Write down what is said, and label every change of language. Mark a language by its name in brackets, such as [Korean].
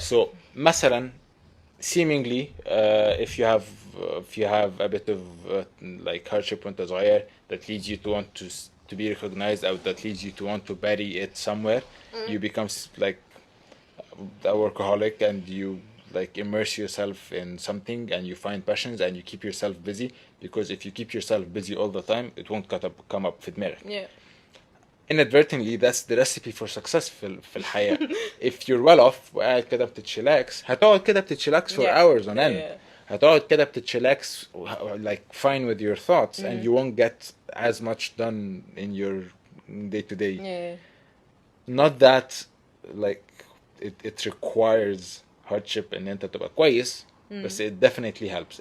[English] So [Arabic] مثلا [English] seemingly if you have a bit of like hardship [Arabic] وانت صغير [English] that leads you to want to be recognized, or that leads you to want to bury it somewhere, you become like a workaholic, and you like immerse yourself in something, and you find passions, and you keep yourself busy, because if you keep yourself busy all the time it won't come up [Arabic] في دماغك. [English] Yeah. Inadvertently that's the recipe for success [Arabic] في الحياة. [English] If you're well off [Arabic] وقاعد كده بتتشلاكس, هتقعد كده بتتشلاكس [English] for Yeah. hours on end. Yeah. [Arabic] هتقعد كده بتتشلاكس [English] like fine with your thoughts, and you won't get as much done in your day to day. Yeah. Not that like it requires hardship [Arabic] ان انت تبقى كويس, بس [English] it definitely helps.